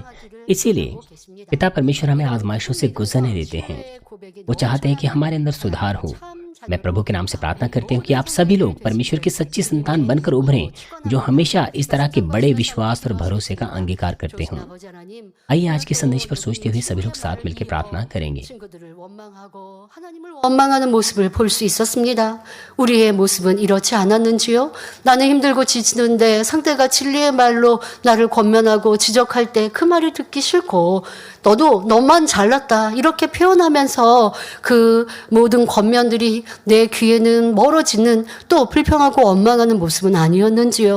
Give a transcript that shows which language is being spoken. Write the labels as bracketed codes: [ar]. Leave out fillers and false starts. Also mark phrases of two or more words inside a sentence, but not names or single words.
[hi] इसीलिए पिता परमेश्वर हमें आजमाइशों से गुजरने देते हैं। वो चाहते हैं कि हमारे अंदर सुधार हो। मैं प्रभु के नाम से प्रार्थना करती हूँ कि आप सभी लोग परमेश्वर की सच्ची संतान बनकर उभरें, जो हमेशा इस तरह के बड़े विश्वास और भरोसे का अंगीकार करते हों। आइए आज के संदेश पर सोचते हुए सभी लोग साथ मिलकर प्रार्थना करेंगे। [ko] 원망하는 모습을 볼 수 있었습니다. 우리의 모습은 이렇지 않았는지요? 나는 힘들고 지치는데 상대가 진리의 말로 나를 권면하고 지적할 때 그 말을 듣기 싫고, 너도 너만 잘났다 이렇게 표현하면서 그 모든 권면들이 내 귀에는 멀어지는, 또 불평하고 원망하는 모습은 아니었는지요?